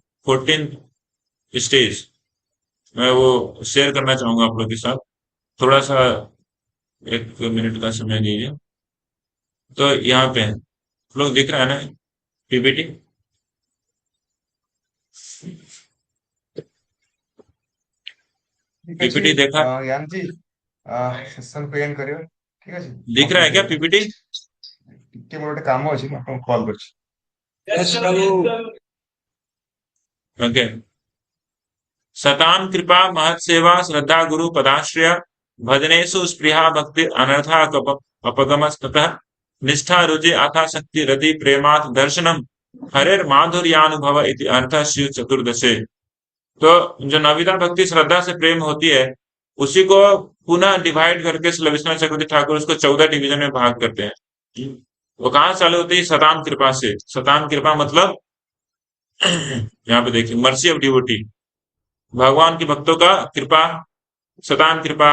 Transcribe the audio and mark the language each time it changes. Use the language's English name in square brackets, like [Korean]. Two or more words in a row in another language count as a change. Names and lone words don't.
[Hindi] 14 स्टेज मैं वो शेयर करना चाहूंगा आप लोग के साथ। थोड़ा सा 1 मिनट का समय दीजिए। तो यहाँ पे आप लोग दिख रहा है ना पीपीटी? [Odia] ठीक ଅଛି [Hindi] पीपीटी देखा? [Odia] ୟାନ୍ ଜି ସେସନ କୁ ଏଣ୍ଡ କରିବା ଠିକ ଅଛି [Hindi] दिख रहा है क्या [Odia] କମ୍ପ୍ଲିଟ [Hindi] पीपीटी? [Odia] ଟିକେ ମୋର ଗୋଟେ କାମ ଅଛି ମୁଁ ଆପଣଙ୍କୁ କଲ୍ କରୁଛି [Hindi] ओके। [Sanskrit] सताम कृपा महत सेवा श्रद्धा गुरु पदाश्रय भजनेषु स्पृहा भक्ति अनर्था अपगमस्ततः निष्ठा रुचि आथा शक्ति रति प्रेमात् दर्शनम हरेर माधुर्यानुभव इति अर्थ शिव चतुर्दशे। [Hindi] तो जो नविता भक्ति श्रद्धा से प्रेम होती है, उसी को पुनः डिवाइड करके श्री विश्वनाथ चक्रवर्ती ठाकुर उसको 14 डिवीजन में भाग करते हैं। वो कहाँ से चालू होती है? [Sanskrit] सताम कृपा [Hindi] से। [Sanskrit] सताम कृपा [Hindi] मतलब यहाँ पे देखिए, [English] mercy of devotee, [Hindi] भगवान के भक्तों का कृपा, [Sanskrit] सताम कृपा।